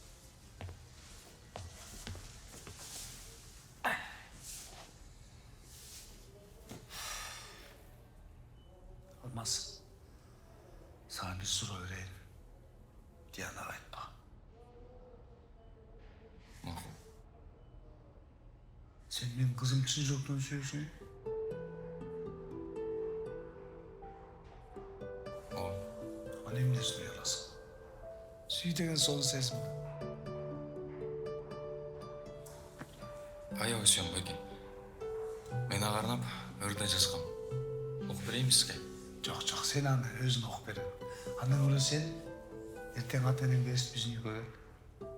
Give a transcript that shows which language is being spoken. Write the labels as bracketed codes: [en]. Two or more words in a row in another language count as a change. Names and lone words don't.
[ky] Алмаз, сага бир суроо берейин. Дианага айтпа. Макул. Сен менин кызым чын жүрөктөн сүйөсүң? Ооба. Аны эмне сүйө аласың? Сүй деген соны сезим. Аябай сүйөм байке. Мен ага арнап өрдөн жазгам. Окуп берейин сизге? Жок, сен аны өзүң окуп бер. Андан көрө сен эртең ата энеңди эсип биздин үйгө кел.